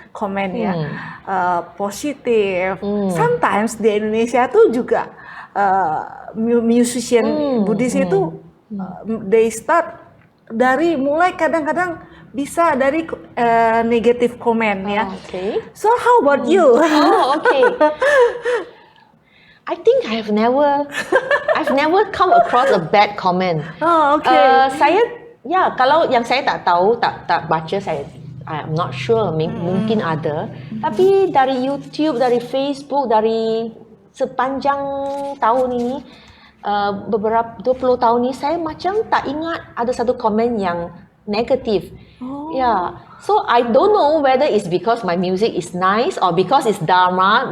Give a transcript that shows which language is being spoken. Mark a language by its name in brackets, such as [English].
[Malay] komen ya, positif. [Indonesian] Sometimes di Indonesia tuh juga musician Buddhis itu [English] they start [Indonesian] dari mulai kadang-kadang bisa dari negative comment ya. [English] Okay. So how about you? Oh, okay. I think I've never come across a bad comment. Oh, okay. [Malay] Kalau yang saya tak tahu, tak baca, [English] I'm not sure, [Malay] mungkin ada. Tapi dari YouTube, dari Facebook, dari sepanjang tahun ini, beberapa 20 tahun ini, saya macam tak ingat ada satu komen yang negatif. [English] Yeah. So I don't know whether it's because my music is nice or because it's dharma.